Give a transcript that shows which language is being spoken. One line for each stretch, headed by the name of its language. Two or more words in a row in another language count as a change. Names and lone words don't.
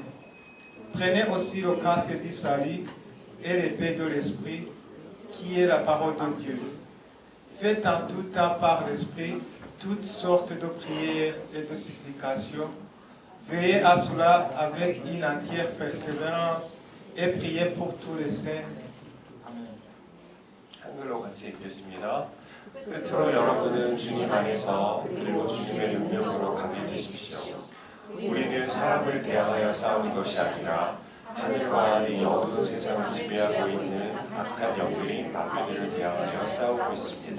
French: Prenez aussi le casque du salut et l'épée de l'esprit, qui est la parole de Dieu. Faites en tout temps par l'esprit toutes sortes de prières et de supplications. Veillez à cela avec une entière persévérance et priez pour tous les saints. Amen.
Korean: 한글로 같이 읽겠습니다. 끝으로 여러분은 주님 안에서 그리고 주님의 능력으로 강해지십시오. 우리는 사람을 대항하여 싸우는 것이 아니라 하늘과 이 어두운 세상을 지배하고 있는 악한 영들인 마귀들을 대항하여 싸우고 있습니다.